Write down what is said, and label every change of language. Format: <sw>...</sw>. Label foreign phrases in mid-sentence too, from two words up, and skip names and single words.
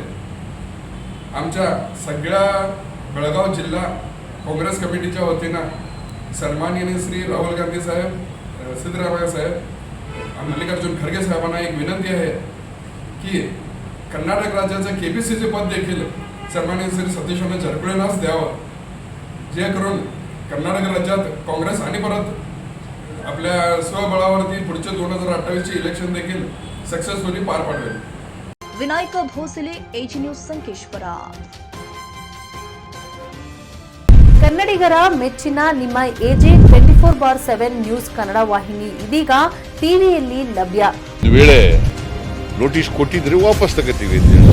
<mr>आमच्या सगळ्या बेळगाव जिल्हा काँग्रेस कमिटीच्या वतीनं सन्माननीय श्री राहुल गांधी साहेब, सिद्धरामय्या साहेब, मल्लिकार्जुन खरगे साहेबांना एक विनंती आहे की कर्नाटक राज्याचं KPCC पद देखील सन्माननीय श्री सतीशण्णा जारकिहोळींनाच द्यावं, जे करून कर्नाटक राज्यात काँग्रेस आणि परत आपल्या स्वबळावरती पुढचे 2028चे इलेक्शन देखील सक्सेसफुली पार पाडवेल.</mr> <kn>ವಿನಾಯಕ ಭೋಸಲೆ, ಎಜಿ ನ್ಯೂಸ್, ಸಂಕೇಶ್ವರ. ಕನ್ನಡಿಗರ ಮೆಚ್ಚಿನ ನಿಮ್ಮ ಎಜೆ 24/7 ನ್ಯೂಸ್ ಕನ್ನಡ ವಾಹಿನಿ ಇದೀಗ ಟಿವಿಯಲ್ಲಿ ಲಭ್ಯ. ವೇಳೆ ನೋಟಿಸ್ ಕೊಟ್ಟಿದ್ರೆ ವಾಪಸ್ ತಗೋತೀವಿ ಅಂತ ಹೇಳಿ.</kn>